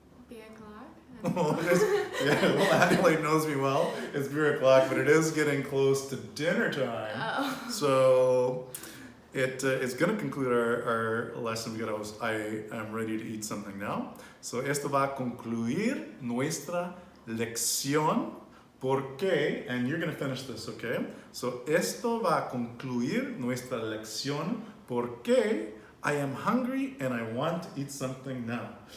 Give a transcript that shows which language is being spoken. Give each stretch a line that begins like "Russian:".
English: 3:00. Well, Adelaide knows me well. It's 3:00, but it is getting close to dinner time. Oh. So it's going to conclude our lesson because I am ready to eat something now.
Spanish: So esto va a concluir nuestra lección. ¿Por qué?
English: And you're going to finish this, okay?
Spanish: So esto va a concluir nuestra lección. ¿Por qué?
English: I am hungry and I want to eat something now.